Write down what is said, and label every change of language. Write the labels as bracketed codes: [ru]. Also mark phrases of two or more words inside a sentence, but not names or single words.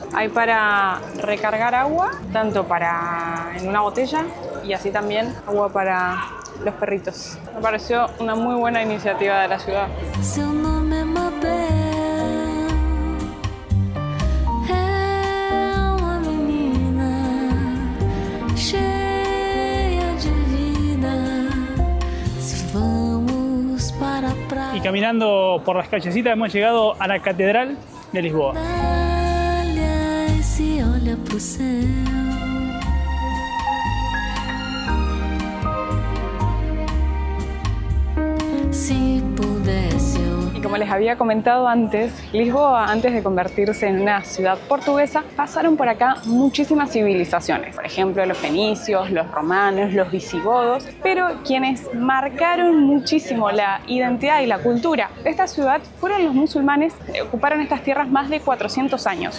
[es] Hay para recargar agua, tanto en una botella y así también agua para los perritos. Me pareció una muy buena iniciativa de la ciudad. [pt] Seu nome é Mabel, é uma menina cheia de vida. Se vamos para a praia, [es] Y caminando por las callecitas hemos llegado a la Catedral de Lisboa. [pt] e se olha pro céu. Se pudesse eu [es] Y como les había comentado antes, Lisboa, antes de convertirse en una ciudad portuguesa, pasaron por acá muchísimas civilizaciones. Por ejemplo, los fenicios, los romanos, los visigodos, pero quienes marcaron muchísimo la identidad y la cultura de esta ciudad fueron los musulmanes que ocuparon estas tierras más de 400 años.